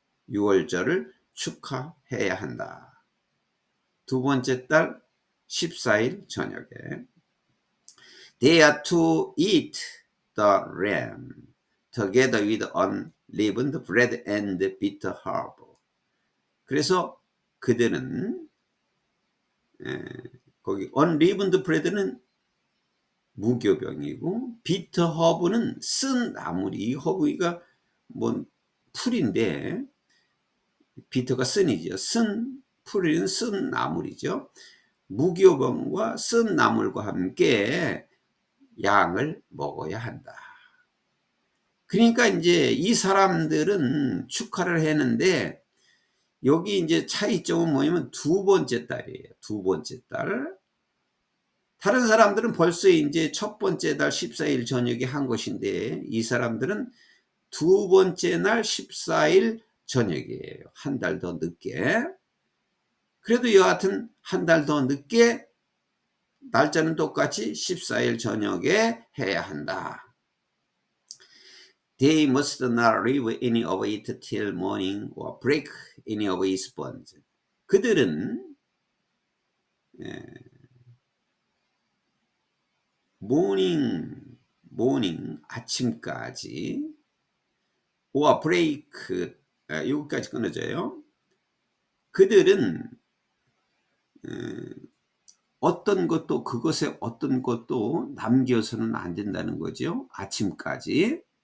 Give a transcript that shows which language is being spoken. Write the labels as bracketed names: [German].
[Korean] 유월절을 축하해야 한다. 두 번째 달 14일 저녁에. [English] They are to eat the lamb together with unleavened bread and bitter herb. [Korean] 그래서 그들은 거기 [English] unleavened bread [Korean] 는 무교병이고, 비터 허브는 쓴 나물이, 이 허브가 뭐 풀인데, 비터가 쓴이죠. 쓴 풀은 쓴 나물이죠. 무교병과 쓴 나물과 함께 양을 먹어야 한다. 그러니까 이제 이 사람들은 축하를 했는데, 여기 이제 차이점은 뭐냐면 두 번째 달이에요. 두 번째 달. 다른 사람들은 벌써 이제 첫 번째 달 14일 저녁에 한 것인데, 이 사람들은 두 번째 날 14일 저녁이에요. 한 달 더 늦게. 그래도 여하튼 한 달 더 늦게, 날짜는 똑같이 14일 저녁에 해야 한다. [English] They must not leave any of it till morning or break any of its bonds. [Korean] 그들은 모닝 아침까지, [English] or break, [Korean] 여기까지 끊어져요. 그들은 어떤 것도, 그것에 어떤 것도 남겨서는 안 된다는 거죠. 아침까지.